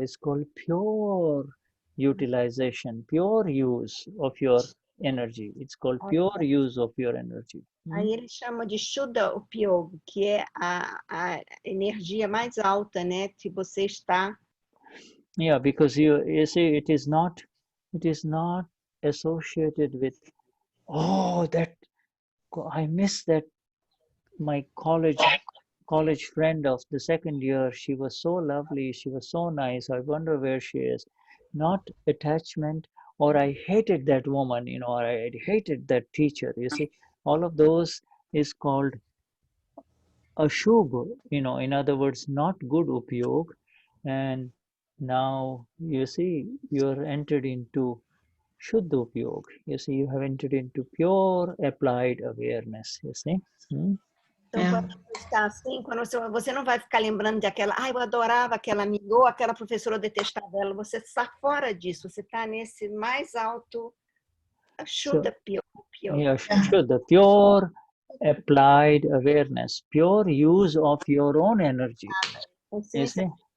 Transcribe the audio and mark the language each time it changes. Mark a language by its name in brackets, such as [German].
[English] It's called pure utilization, pure use of your energy. It's called pure use of your energy. [Portuguese] Aí ele chama de Shuddha Upayog, que é a energia mais alta, né, que você está. [English] Yeah, because you see, it is not associated with, that I miss that my college friend of the second year. She was so lovely, she was so nice. I wonder where she is. Not attachment, or I hated that woman, you know, or I hated that teacher. You see, all of those is called Ashubha, you know, in other words, not good Upayog. And now you see, you're entered into Shuddha Upayog. You see, you have entered into pure applied awareness, you see. [Portuguese] Então, quando está assim, quando você não vai ficar lembrando de aquela, eu adorava aquela amiga, ou aquela professora, eu detestava ela, você está fora disso, você está nesse mais alto Shuddha Upayog. [English] Yeah, Shuddha, pure applied awareness, pure use of your own energy. You see?